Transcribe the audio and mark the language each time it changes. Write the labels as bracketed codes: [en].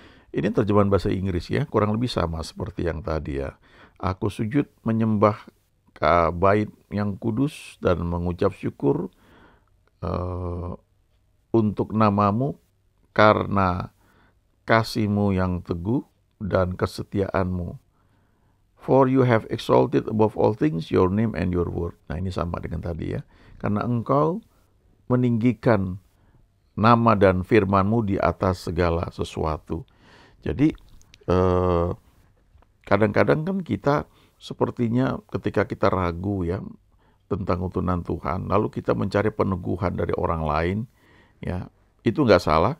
[id] Ini terjemahan bahasa Inggris, ya, kurang lebih sama seperti yang tadi, ya. Aku sujud menyembah ke bait yang kudus dan mengucap syukur untuk nama-Mu karena kasih-Mu yang teguh dan kesetiaan-Mu. [en] For you have exalted above all things your name and your word. [id] Nah, ini sama dengan tadi, ya. Karena Engkau meninggikan nama dan firman-Mu di atas segala sesuatu. Jadi kadang-kadang kan kita sepertinya ketika kita ragu, ya, tentang utunan Tuhan, lalu kita mencari peneguhan dari orang lain, ya, itu nggak salah.